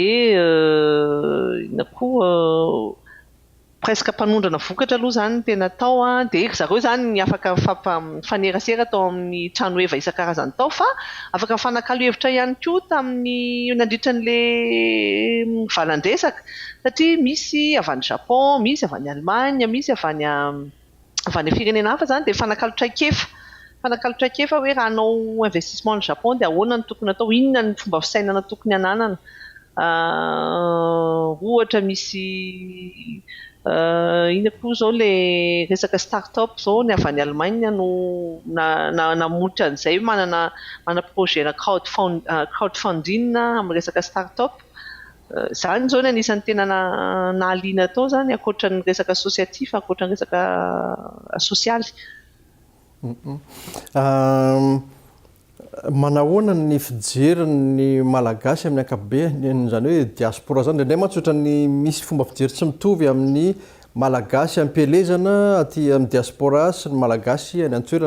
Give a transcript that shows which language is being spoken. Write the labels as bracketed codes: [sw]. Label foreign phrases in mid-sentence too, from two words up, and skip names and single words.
[mg] Dia ina koa presque mpanondrana vokatra aloha zany tena tao a dia zareo zany afaka mifanerasera tao amin'ny trano eva isan-karazany tao fa afaka mifanakalo hevitra ihany koa tamin'ny nandritra an'le valan-dresaka satria misy avy any Japon, misy avy any Allemagne, misy avy any firenena hafa zany dia fanakalotraikefa hoe raha hanao investissement ny Japon dia ahoana no tokony atao, inona ny fomba fisainana tokony hananana, ohatra misy ina koa zao le resaka start-up zao ny avy any Allemagne no namotra an'izay mana projet na crowdfunding amin'ny resaka start-up. Zany zao ny anisan'ny tena nahaliana tao zany ankoatran'ny resaka associatif, ankoatran'ny resaka sosialy. Manahoana ny fijeriny malagasy amin'ny ankapobeny, zany hoe diaspora zany, indray matsotra ny misy fomba fijery tsy mitovy amin'ny malagasy am-pielezana aty amin'ny diaspora sy ny malagasy any an-toerana.